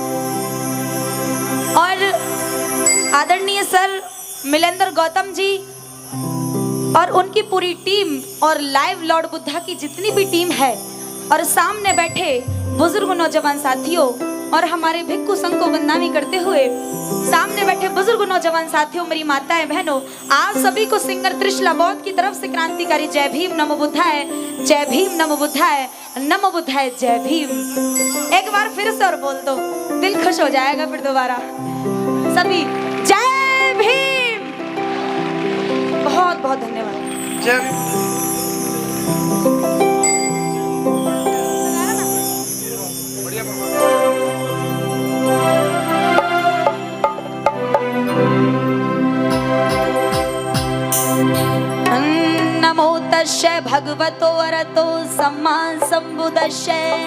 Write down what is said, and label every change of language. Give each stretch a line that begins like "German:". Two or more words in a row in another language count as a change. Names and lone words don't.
Hindi: और आदरणीय सर मिलेंद्र गौतम जी और उनकी पूरी टीम और लाइव लॉर्ड बुद्धा की जितनी भी टीम है और सामने बैठे बुजुर्ग नौजवान साथियों और हमारे भिक्खु संघ को वंदना करते हुए, सामने बैठे बुजुर्ग नौजवान साथियों, मेरी माताएं बहनों, आप सभी को सिंगर त्रिशला बौद्ध की तरफ से क्रांतिकारी जय भीम
Sanskrit: नमो बुद्धाय,
Hindi: जय भीम
Sanskrit: नमो बुद्धाय, नमो बुद्धाय
Hindi: जय भीम। एक बार फिर से और बोल दो, दिल खुश हो जाएगा फिर दोबारा। सभी जय भीम। बहुत बहुत धन्यवाद। जय
Pali: नमो तस्यै भगवतो अरहतो सम्मा सम्बुद्धिस्यै,